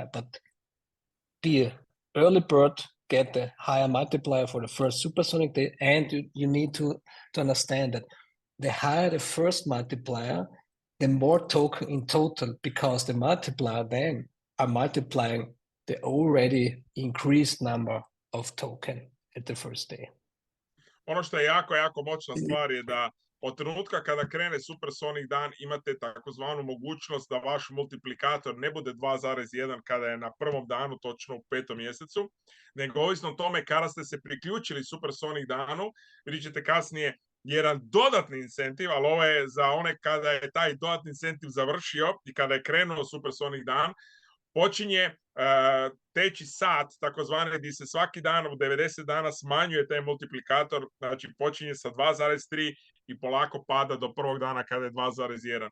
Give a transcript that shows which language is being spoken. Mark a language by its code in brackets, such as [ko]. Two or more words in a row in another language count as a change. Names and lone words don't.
[en] But the early bird get the higher multiplier for the first supersonic day, and you need to understand that the higher the first multiplier, the more token in total, because the multiplier then are multiplying the already increased number of token at the first day. [hr] Ono što je jako, jako moćna stvar je da od trenutka kada krene Supersonic dan imate takozvanu mogućnost da vaš multiplikator ne bude 2,1 kada je na prvom danu, točno u 5. mjesecu, nego ovisno o tome kada ste se priključili Supersonic danu, vidjet ćete kasnije jedan dodatni incentiv, ali ovo je za one kada je taj dodatni incentiv završio i kada je krenuo Supersonic dan, počinje teći sat, takozvane, gdje se svaki dan u 90 dana smanjuje taj multiplikator, znači počinje sa 2,3 i polako pada do prvog dana kada je 2,1.